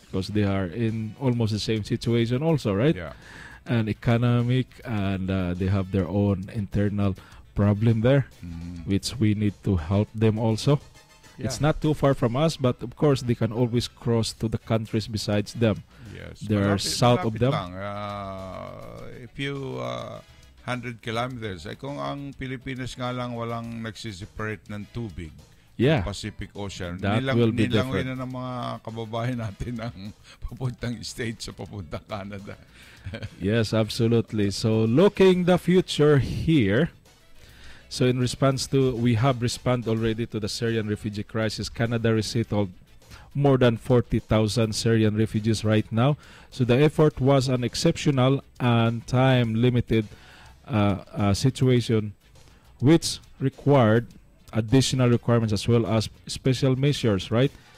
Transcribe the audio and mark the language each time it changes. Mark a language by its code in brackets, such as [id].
[en] because they are in almost the same situation also, right? Yeah. And economic, and they have their own internal problem there, which we need to help them also. Yeah. It's not too far from us, but of course they can always cross to the countries besides them. Yes, They are south of them. [tl] Lang. [en] If you 100 kilometers, [tl] kung ang Pilipinas nga lang walang nagsiseparate ng tubig, [en] Yeah. Pacific Ocean, That will be [tl] nilangoy [en] different. [tl] na ng mga kababayan natin ang papuntang States o papuntang Canada. [en] Yes, absolutely. So looking the future here, so in response to, we have responded already to the Syrian refugee crisis. Canada resettled more than 40,000 Syrian refugees right now. So the effort was an exceptional and time-limited situation, which required additional requirements as well as special measures, right?